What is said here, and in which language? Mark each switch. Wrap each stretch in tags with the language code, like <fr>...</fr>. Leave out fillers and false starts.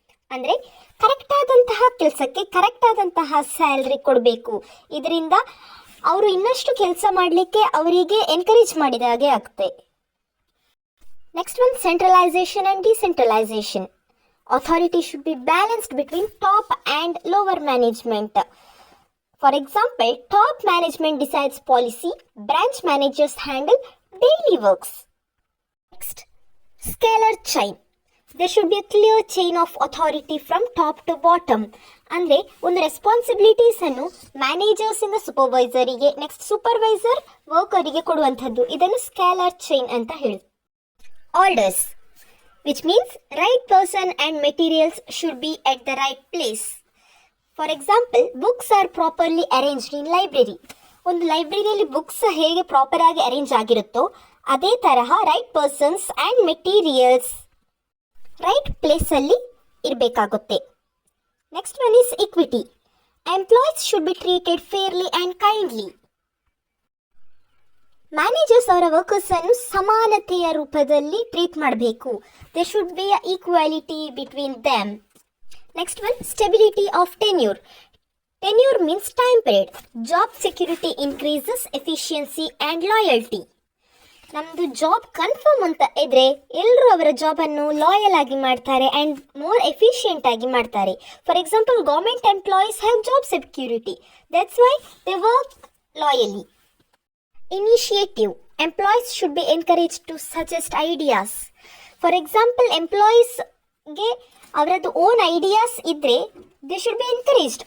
<kn>ಅಂದರೆ ಕರೆಕ್ಟ್ ಆದಂತಹ ಕೆಲಸಕ್ಕೆ ಕರೆಕ್ಟ್ ಆದಂತಹ ಸ್ಯಾಲ್ರಿ ಕೊಡಬೇಕು. ಇದರಿಂದ ಅವರು ಇನ್ನಷ್ಟು ಕೆಲಸ ಮಾಡಲಿಕ್ಕೆ ಅವರಿಗೆ ಎನ್ಕರೇಜ್ ಮಾಡಿದ ಹಾಗೆ ಆಗುತ್ತೆ.</kn> <en>Next one, centralisation and decentralisation. Authority should be balanced between top and lower management. For example, top management decides policy, branch managers handle daily works. Next, scalar chain. There should be a clear chain of authority from top to bottom.</en> <kn>ಅಂದರೆ ಒಂದು ರೆಸ್ಪಾನ್ಸಿಬಿಲಿಟೀಸನ್ನು ಮ್ಯಾನೇಜರ್ಸಿಂದ ಸೂಪರ್ವೈಸರಿಗೆ, next supervisor ವರ್ಕರಿಗೆ ಕೊಡುವಂಥದ್ದು. ಇದನ್ನು scalar chain ಅಂತ ಹೇಳಿ.</kn> <en>Orders, which means right person and materials should be at the right place. For example, books are properly arranged in library.</en> <kn>ಒಂದು ಲೈಬ್ರರಿಯಲ್ಲಿ books ಹೇಗೆ proper ಆಗಿ arrange ಆಗಿರುತ್ತೋ ಅದೇ ತರಹ right persons and materials right ಪ್ಲೇಸಲ್ಲಿ ಇರಬೇಕಾಗುತ್ತೆ.</kn> <en>Next one is equity. Employees should be treated fairly and kindly.</en> <kn>Managers ಅವರ ವರ್ಕರ್ಸನ್ನು ಸಮಾನತೆಯ ರೂಪದಲ್ಲಿ ಟ್ರೀಟ್ ಮಾಡಬೇಕು.</kn> <en>There should be a equality between them. Next one, stability of tenure. Tenure means time period. Job security increases efficiency and loyalty.</en> <kn>ನಮ್ಮದು job confirm ಅಂತ ಇದ್ರೆ ಎಲ್ಲರೂ ಅವರ ಜಾಬನ್ನು loyal ಆಗಿ ಮಾಡ್ತಾರೆ</kn> <en>and more</en> <kn>ಎಫಿಷಿಯೆಂಟ್ ಆಗಿ ಮಾಡ್ತಾರೆ.</kn> <en>For example, government employees have job security, that's why they work loyally. Initiative. Employees should be encourage to suggest ideas. For example, ಎಂಪ್ಲಾಯೀಸ್ಗೆ</en> <kn>ಅವರದ್ದು ಓನ್ ಐಡಿಯಾಸ್ ಇದ್ದರೆ</kn> <en>They should be encouraged.</en>